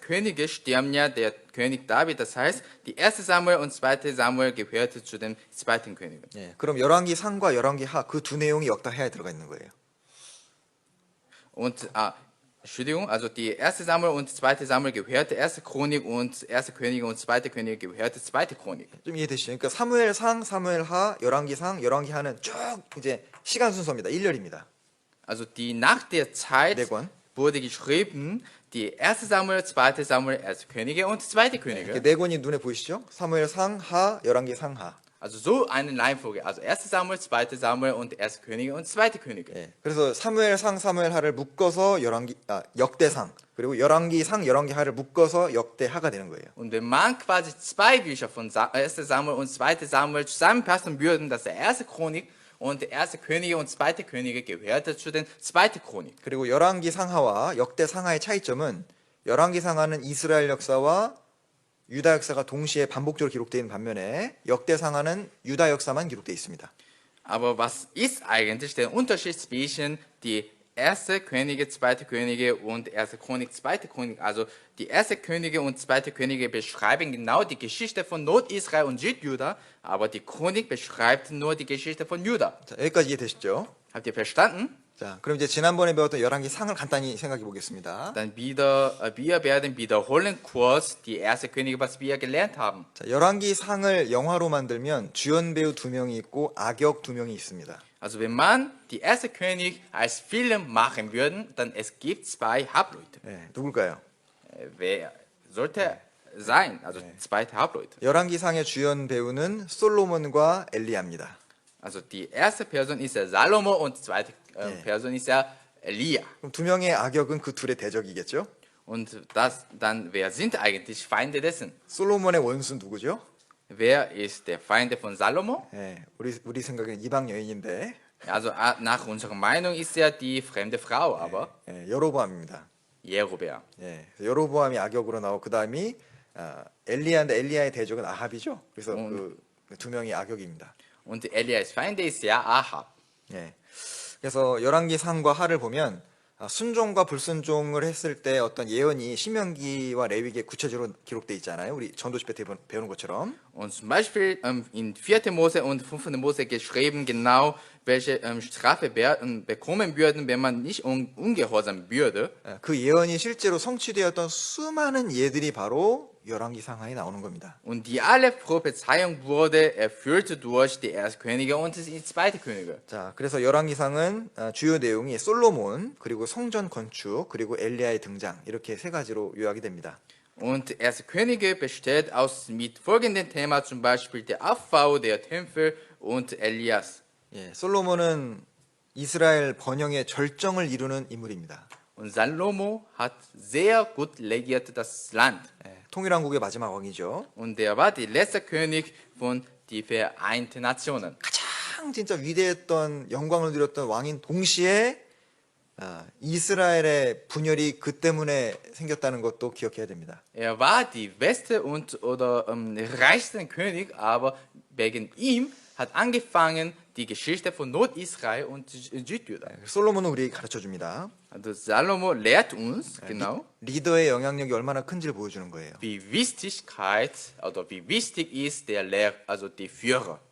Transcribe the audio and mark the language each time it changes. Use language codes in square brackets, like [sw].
[de] Könige stirbt ja der König David. Das heißt, die 1. Samuel und 2. Samuel gehörte zu den 2. Königen. [ko] 예, 그럼 열왕기 상과 열왕기 하 그 두 내용이 역대하에 들어가 있는 거예요. [de] Und, Entschuldigung, also die 1. Samuel und 2. Samuel gehörte 1. Chronik und 1. Könige und 2. Könige gehörte 2. Chronik. [ko] 좀 이해되시죠? 그러니까 사무엘 상, 사무엘 하, 열왕기 상, 열왕기 하는 쭉 이제 시간 순서입니다. 일렬입니다. [de] Also die nach der Zeit [ko] 네 권. [de] wurde geschrieben, die 1. Samuel, 2. Samuel, 1. Könige und 2. Könige. [ko] 이렇게 네 권이 눈에 보이시죠? 사무엘 상, 하, 열왕기 상, 하. [de] Also so eine Reihenfolge. Also 1. Samuel, 2. Samuel und 1. Könige und 2. Könige. [ko] 예, 그래서 사무엘 상, 사무엘 하를 묶어서 역대상, 그리고 열왕기 상, 열왕기 하를 묶어서 역대하가 되는 거예요. [de] Und wenn man quasi zwei Bücher von 1. Samuel und 2. Samuel zusammenpassen würden, dass der 1. Chronik und der 1. Könige und 2. Könige gehörte zu den 2. Chronik. [ko] 그리고 열왕기 상하와 역대 상하의 차이점은 열왕기 상하는 이스라엘 역사와 유다 역사가 동시에 반복적으로 기록되어 있는 반면에 역대 상하는 유다 역사만 기록되어 있습니다. [de] Aber was ist eigentlich der Unterschied zwischen die 1. Könige, 2. Könige und 1. Chronik, 2. Chronik? Also die 1. Könige und 2. Könige beschreiben genau die Geschichte von Nordisrael und Südjuda, aber die Chronik beschreibt nur die Geschichte von Juda. [ko] 자, 여기까지 이해되시죠? [de] Habt ihr verstanden? [ko] 자, 그럼 이제 지난번에 배웠던 열왕기 상을 간단히 생각해 보겠습니다. [de] Dann wir werden wiederholen kurz die 1. Könige, was wir gelernt haben. [ko] 자, 열왕기 상을 영화로 만들면 주연 배우 2명이 있고 악역 2명이 있습니다. [de] Also wenn man die 1. König als Film machen würde, dann es gibt zwei Hauptleute. [ko] 네, 누굴까요? [de] Wer sollte sein? Also zwei Hauptleute. [ko] 열왕기 상의 주연 배우는 솔로몬과 엘리야입니다. [de] Also die erste Person ist der Salomo und die zweite Person ist der Elia. [ko] 그럼 2명의 악역은 그 둘의 대적이겠죠? [de] Und wer sind eigentlich Feinde dessen? [ko] 솔로몬의 원수 누구죠? [de] Wer ist der Feind von Salomo? [ko] 네, 우리 생각에는 이방 여인인데 [de] Also nach unserer Meinung ist er die fremde Frau, aber [ko] 여로보암입니다. [de] Jerobeam. [ko] 예, 여로보암이 악역으로 나오고 그 다음이 엘리야인데 엘리야의 대적은 아합이죠. 그래서 그 두 명이 악역입니다. [de] Und Elias Feind ist ja Ahab. [ko] 예, 그래서 열왕기 상과 하를 보면 순종과 불순종을 했을 때 어떤 예언이 신명기와 레위기에 구체적으로 기록돼 있잖아요. 우리 전도 집회 때 배우는 것처럼. [de] Und zum Beispiel in 4. Mose und 5. Mose geschrieben genau, welche Strafe bekommen würden, wenn man nicht ungehorsam würde. [ko] 그 예언이 실제로 성취되었던 수많은 예들이 바로 열왕기 상하에 나오는 겁니다. [de] Und die alle Prophezeiung wurde erfüllt durch die 1. Könige und die 2. Könige. [ko] 자, 그래서 열왕기상은 주요 내용이 솔로몬 그리고 성전 건축 그리고 엘리야의 등장 이렇게 세 가지로 요약이 됩니다. [de] Und Erste Könige besteht aus mit folgenden Themen, zum Beispiel der Aufbau der Tempel und Elias. [ko] 예, 솔로몬은 이스라엘 번영의 절정을 이루는 인물입니다. [de] Und Salomo hat sehr gut regiert das Land. [ko] 예, 통일왕국의 마지막 왕이죠. [de] Und er war der letzte König von die Vereinten Nationen. [ko] 가장 진짜 위대했던 영광을 누렸던 왕인 동시에 이스라엘의 분열이 그 때문에 생겼다는 것도 기억해야 됩니다. [de] Er war die beste und oder reichste König, aber wegen ihm hat angefangen die Geschichte von Nordisrael und Südjuda. [ko] 솔로몬은 우리에게 가르쳐 줍니다. [de] Also Salomo lehrt uns genau, [ko] 리더의 영향력이 얼마나 큰지를 보여주는 거예요. [de] wie Wichtigkeit oder wie wichtig ist der also die Führer.